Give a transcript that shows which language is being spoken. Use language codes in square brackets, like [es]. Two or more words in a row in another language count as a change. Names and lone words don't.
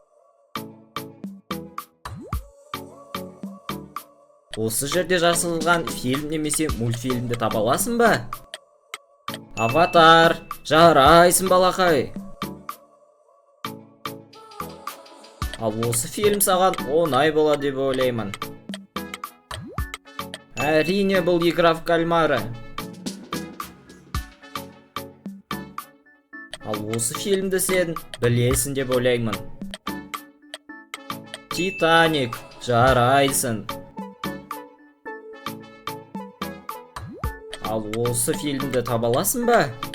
[kk] Осы жерде жасалған фильм немесе мультфильмді таба аласың ба? Аватар, жарайсың балақай. Ал осы фильм саған оңай болады деп ойлаймын. Әрине бұл игра в кальмара. Ал осы фильмді сен білесің деп ойлаймын. Титаник, жарайсың. Ал осы фильмді таба аласың ба?